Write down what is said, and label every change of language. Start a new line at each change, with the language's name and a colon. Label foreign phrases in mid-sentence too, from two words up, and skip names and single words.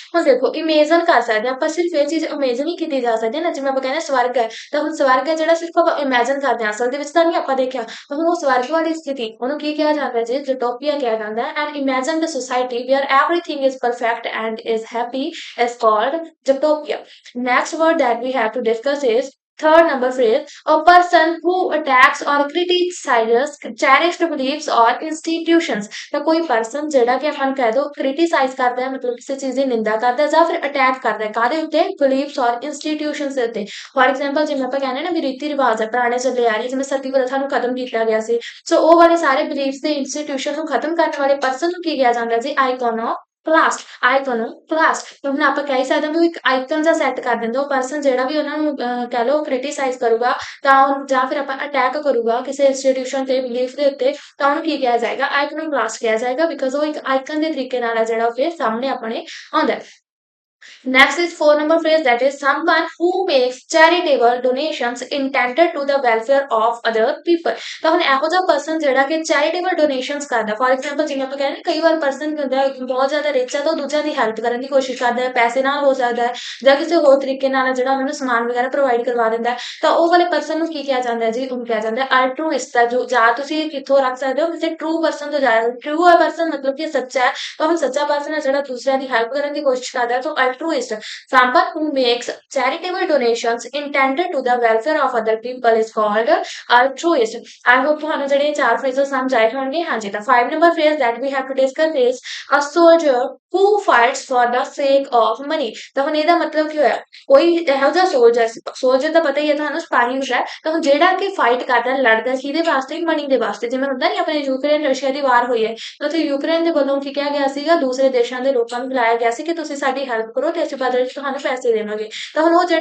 Punjabi: ਹੁਣ ਦੇਖੋ ਇਮੇਜਨ ਕਰ ਸਕਦੇ ਆਪਾਂ ਸਿਰਫ ਇਹ ਚੀਜ਼ ਇਮੇਜਨ ਹੀ ਕੀਤੀ ਜਾ ਸਕਦੀ ਹੈ ਨਾ ਜਿਵੇਂ ਆਪਾਂ ਕਹਿੰਦੇ ਸਵਰਗ ਹੈ ਤਾਂ ਹੁਣ ਸਵਰਗ ਹੈ ਜਿਹੜਾ ਸਿਰਫ ਆਪਾਂ ਇਮੇਜਨ ਕਰਦੇ ਹਾਂ ਅਸਲ ਦੇ ਵਿੱਚ ਤਾਂ ਨਹੀਂ ਆਪਾਂ ਦੇਖਿਆ ਤਾਂ ਹੁਣ ਉਹ ਸਵਰਗ ਵਾਲੀ ਸਥਿਤੀ ਉਹਨੂੰ ਕੀ ਕਿਹਾ ਜਾਂਦਾ ਜੀ ਯੂਟੋਪੀਆ ਕਿਹਾ ਜਾਂਦਾ ਹੈ।
English: and imagine the society where everything is perfect and is happy is called utopia. Next word that we have to discuss is third number phrase a person who attacks or criticizes cherished beliefs or institutions।
Punjabi: ਤਾਂ ਕੋਈ ਪਰਸਨ ਜਿਹੜਾ ਕਿ ਆਪਾਂ ਨੂੰ ਕਹਿ ਦੋ ਕ੍ਰਿਟਿਸਾਈਜ਼ ਕਰਦਾ ਹੈ ਮਤਲਬ ਕਿਸੇ ਚੀਜ਼ ਦੀ ਨਿੰਦਾ ਕਰਦਾ ਜਾਂ ਫਿਰ ਅਟੈਕ ਕਰਦਾ ਹੈ ਕਾਹਦੇ ਉੱਤੇ
English: beliefs or institutions
Punjabi: ਦੇ ਉੱਤੇ।
English: for example
Punjabi: ਜਿਵੇਂ ਆਪਾਂ ਕਹਿੰਦੇ ਨਾ ਵੀ ਰੀਤੀ ਰਿਵਾਜ ਹੈ ਪੁਰਾਣੇ ਚੱਲੇ ਆ ਰਹੇ ਜਿਵੇਂ ਸਤੀ ਪ੍ਰਥਾ ਨੂੰ ਖਤਮ ਕੀਤਾ ਗਿਆ ਸੀ ਸੋ ਉਹ ਵਾਲੇ ਸਾਰੇ ਬਲੀਫਸ ਦੇ ਇੰਸਟੀਟਿਊਸ਼ਨ ਨੂੰ ਖਤਮ ਕਰਨ ਵਾਲੇ ਪਰਸਨ ਨੂੰ ਕੀ ਕਿਹਾ ਜਾਂਦਾ ਜੀ ਆਈਕੋਨੋ ਕਲਾਸਡ ਆਈਕੋਨੋਕਲਾਸਟ ਤਾਂ ਹੁਣ ਆਪਾਂ ਕਹਿ ਸਕਦੇ ਹਾਂ ਵੀ ਉਹ ਇੱਕ ਆਈਕਨ ਜਿਹਾ ਸੈੱਟ ਕਰ ਦਿੰਦਾ ਉਹ ਪਰਸਨ ਜਿਹੜਾ ਵੀ ਉਹਨਾਂ ਨੂੰ ਕਹਿ ਲਓ ਕ੍ਰਿਟੀਸਾਈਜ਼ ਕਰੂਗਾ ਤਾਂ ਜਾਂ ਫਿਰ ਆਪਾਂ ਅਟੈਕ ਕਰੂਗਾ ਕਿਸੇ ਇੰਸਟੀਟਿਊਸ਼ਨ ਤੇ ਬਿਲੀਫ ਦੇ ਉੱਤੇ ਤਾਂ ਉਹਨੂੰ ਕੀ ਕਿਹਾ ਜਾਏਗਾ ਆਈਕੋਨੋਕਲਾਸਟ ਕਿਹਾ ਜਾਏਗਾ ਬਿਕਾਜ਼ ਉਹ ਇੱਕ ਆਈਕਨ ਦੇ ਤਰੀਕੇ ਨਾਲ ਆ ਜਿਹੜਾ ਉਹ ਫਿਰ ਸਾਹਮਣੇ ਆਪਣੇ ਆਉਂਦਾ ਹੈ।
English: Next is four number phrase that is someone who makes charitable donations intended to the welfare of other people
Punjabi: ਤਾਂ ਹੁਣ ਇਹੋ ਜਿਹਾ ਪਰਸਨ ਜਿਹੜਾ ਕਿ
English: charitable donations ਕਰਦਾ for example
Punjabi: ਜਿਵੇਂ ਆਪਾਂ ਕਹਿੰਦੇ ਕਈ ਵਾਰ ਪਰਸਨ ਕੀ ਹੁੰਦਾ ਹੈ ਬਹੁਤ ਜ਼ਿਆਦਾ ਰਿਚ ਹੈ ਤਾਂ ਉਹ ਦੂਜਿਆਂ ਦੀ ਹੈਲਪ ਕਰਨ ਦੀ ਕੋਸ਼ਿਸ਼ ਕਰਦਾ ਹੈ ਪੈਸੇ ਨਾਲ ਹੋ ਸਕਦਾ ਹੈ ਜਾਂ ਕਿਸੇ ਹੋਰ ਤਰੀਕੇ ਨਾਲ ਜਿਹੜਾ ਉਹਨਾਂ ਨੂੰ ਸਮਾਨ ਵਗੈਰਾ ਪ੍ਰੋਵਾਈਡ ਕਰਵਾ ਦਿੰਦਾ ਹੈ ਤਾਂ ਉਹ ਵਾਲੇ ਪਰਸਨ ਨੂੰ ਕੀ ਕਿਹਾ ਜਾਂਦਾ ਹੈ ਜੀ ਉਹਨੂੰ ਕਿਹਾ ਜਾਂਦਾ ਹੈ ਅਲਟਰੂਇਸਟ ਦਾ ਜੋ ਜਾਂ ਤੁਸੀਂ ਕਿੱਥੋਂ ਰੱਖ ਸਕਦੇ ਹੋ ਕਿਸੇ
English: true person
Punjabi: ਤੋਂ ਜਾ ਟਰੂ ਹੈ ਪਰਸਨ ਮਤਲਬ ਕਿ ਸੱਚਾ ਹੈ ਤਾਂ ਹੁਣ ਸੱਚਾ ਪਰਸਨ ਹੈ ਜਿਹੜਾ ਦੂਸਰਿਆਂ ਦੀ ਹੈਲਪ ਕਰਨ ਦੀ ਕੋਸ਼ਿਸ਼ ਕਰਦਾ ਹੈ ਤਾਂ ਅਲਟਰੂਇਸਟ
English: someone who makes charitable donations intended to the welfare of other people is called altruist. I hope
Punjabi: ਤੁਹਾਨੂੰ ਜਿਹੜੇ ਚਾਰ phrases ਸਮਝ ਆਏ ਹੋਣਗੇ ਹਾਂਜੀ ਤਾਂ 5
English: number phrase that we have to discuss is a soldier who fights for the sake of money
Punjabi: ਤਾਂ ਹੁਣ ਇਹਦਾ ਮਤਲਬ ਕੀ ਹੋਇਆ ਕੋਈ ਇਹੋ ਜਿਹਾ ਸੋਲਜਰ ਤਾਂ ਪਤਾ ਹੀ ਹੈ ਤੁਹਾਨੂੰ ਸਿਪਾਹੀ ਹੁੰਦਾ ਹੈ ਤਾਂ ਹੁਣ ਜਿਹੜਾ ਕਿ ਫਾਈਟ ਕਰਦਾ ਲੜਦਾ ਕਿਹਦੇ ਵਾਸਤੇ ਮਨੀ ਦੇ ਵਾਸਤੇ ਜਿਵੇਂ ਹੁੰਦਾ ਨਹੀਂ ਆਪਣੇ ਯੂਕਰੇਨ ਰਸ਼ੀਆ ਦੀ ਵਾਰ ਹੋਈ ਹੈ ਤਾਂ ਉੱਥੇ ਯੂਕਰੇਨ ਦੇ ਵੱਲੋਂ ਕੀ ਕਿਹਾ ਗਿਆ ਸੀਗਾ ਦੂਸਰੇ ਦੇਸ਼ਾਂ ਦੇ ਲੋਕਾਂ ਨੂੰ ਬੁਲਾਇਆ ਗਿਆ ਸੀ ਕਿ ਤੁਸੀਂ ਸਾਡੀ ਹੈਲਪ ਕਰੋ ਤੇ ਅਸੀਂ ਬਦਲੇ ਚ ਤੁਹਾਨੂੰ ਪੈਸੇ ਦੇਵਾਂਗੇ ਤਾਂ ਹੁਣ ਉਹ ਜਿਹੜਾ